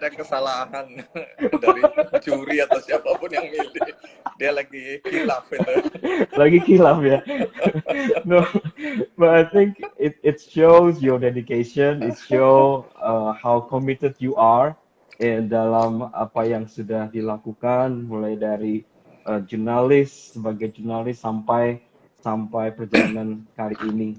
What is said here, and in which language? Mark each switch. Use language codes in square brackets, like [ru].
[id] ada kesalahan dari juri atau siapapun yang milih. Dia lagi kilaf itu. Lagi kilaf ya. [en] No, but I think it shows your dedication. It show how committed you are [id] dalam apa yang sudah dilakukan, mulai dari sebagai jurnalis sampai perjalanan kali ini.